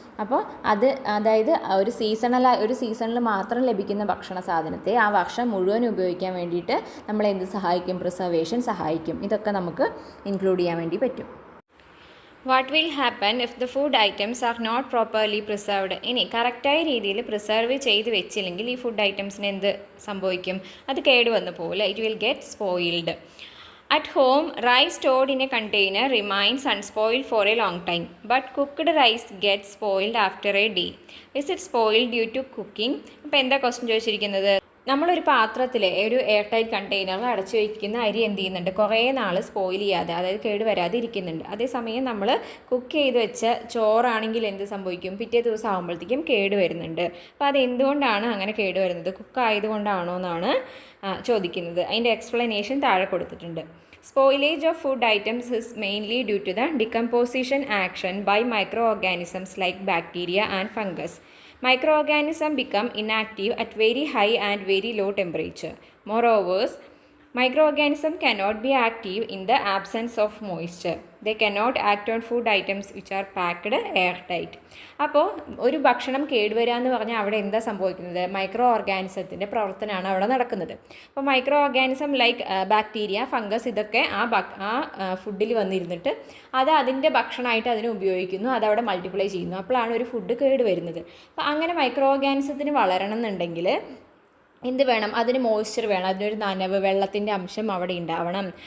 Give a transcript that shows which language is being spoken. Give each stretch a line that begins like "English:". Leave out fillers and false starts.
Malayalam: അപ്പോൾ അതായത് ഒരു സീസണിൽ മാത്രം ലഭിക്കുന്ന ഭക്ഷണ സാധനത്തെ ആ വർഷം മുഴുവൻ ഉപയോഗിക്കാൻ വേണ്ടിയിട്ട് നമ്മൾ എന്ത് സഹായിക്കും, പ്രിസർവേഷൻ സഹായിക്കും. ഇതൊക്കെ നമുക്ക് ഇൻക്ലൂഡ് ചെയ്യാൻ വേണ്ടി പറ്റും.
English: What will happen if the food items are not properly preserved.
Malayalam: ഇനി കറക്റ്റായ രീതിയിൽ പ്രിസർവ് ചെയ്ത് വെച്ചില്ലെങ്കിൽ ഈ ഫുഡ് ഐറ്റംസിന് എന്ത് സംഭവിക്കും, അത് കേടുവന്ന് പോകില്ല.
English: It will get spoiled. At home, rice stored in a container remains unspoiled for a long time, but cooked rice gets spoiled after a day. Is it spoiled due to cooking?
Malayalam: അപ്പോൾ എന്താ question ചോദിച്ചിരിക്കുന്നത്, നമ്മളൊരു പാത്രത്തിൽ ഒരു air tight കണ്ടെയ്നറിൽ അടച്ചു വയ്ക്കുന്ന അരി എന്ത് ചെയ്യുന്നുണ്ട്, കുറേ നാൾ സ്പോയിൽ ചെയ്യാതെ, അതായത് കേടുവരാതെ ഇരിക്കുന്നുണ്ട്. അതേസമയം നമ്മൾ കുക്ക് ചെയ്ത് വെച്ച ചോറാണെങ്കിൽ എന്ത് സംഭവിക്കും, പിറ്റേ ദിവസം ആകുമ്പോഴത്തേക്കും കേടുവരുന്നുണ്ട്. അപ്പോൾ അതെന്തുകൊണ്ടാണ് അങ്ങനെ കേടുവരുന്നത്, കുക്കായതുകൊണ്ടാണോ എന്നാണ് ചോദിക്കുന്നത്. അതിൻ്റെ എക്സ്പ്ലനേഷൻ താഴെ കൊടുത്തിട്ടുണ്ട്.
English: Spoilage of food items is mainly due to the decomposition action by microorganisms like bacteria and fungus. Microorganisms become inactive at very high and very low temperature. Moreover, microorganisms cannot be active in the absence of moisture. They cannot act on food items which are packed airtight.
Malayalam: അപ്പോൾ ഒരു ഭക്ഷണം കേടുവരിക എന്ന് പറഞ്ഞാൽ അവിടെ എന്താ സംഭവിക്കുന്നത്, micro ഓർഗാനിസത്തിൻ്റെ പ്രവർത്തനമാണ് അവിടെ നടക്കുന്നത്. അപ്പോൾ micro organism like bacteria, fungus, ഇതൊക്കെ ആ ഫുഡിൽ വന്നിരുന്നിട്ട് അത് അതിൻ്റെ ഭക്ഷണമായിട്ട് അതിനെ ഉപയോഗിക്കുന്നു, അതവിടെ മൾട്ടിപ്ലൈ ചെയ്യുന്നു. അപ്പോഴാണ് ഒരു ഫുഡ് കേടുവരുന്നത്. അപ്പോൾ അങ്ങനെ മൈക്രോ ഓർഗാനിസത്തിന് വളരണം എന്നുണ്ടെങ്കിൽ എന്ത് വേണം, അതിന് മോയ്സ്ചർ വേണം, അതിനൊരു നനവ്, വെള്ളത്തിൻ്റെ അംശം അവിടെ ഉണ്ടാവണം.